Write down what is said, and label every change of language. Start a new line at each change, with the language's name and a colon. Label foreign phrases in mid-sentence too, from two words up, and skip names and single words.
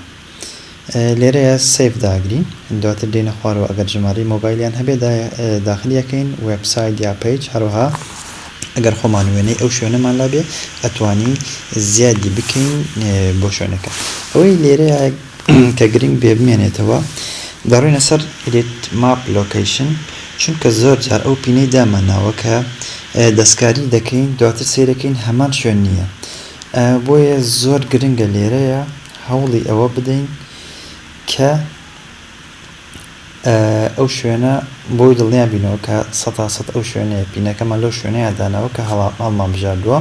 Central Kurdish: لێرەیە سیف داگرین، دواتر دێنە خوارەوە، ئەگەر ژمارەی مۆبایلیان هەبێ داخلیەکەین، وێبسایت یا پیج، هەروەها ئەگەر خۆمان وێنەی ئەو شوێنەمان لابێ ئەتوانین زیادی بکەین بۆ شوێنەکە. ئەوەی لێرەیە کە گرنگ بێ بمێنێتەوە، دەڕۆینە سەر
English: edit map location،
Central Kurdish: چونکە زۆر جار ئەو پینەی داماناوە کە دەستکاری دەکەین، دواتر سیرەکەین هەمان شوێن نییە. بۆیە زۆر گرنگە لێرەیە هەوڵی ئەوە بدەین کە ئەو شوێنە بۆی دڵنیان بینەوە کە 100% ئەو شوێنەیە، پینەکەمان لەو شوێنەیە داناوە کە هەڵمان بژاردووە.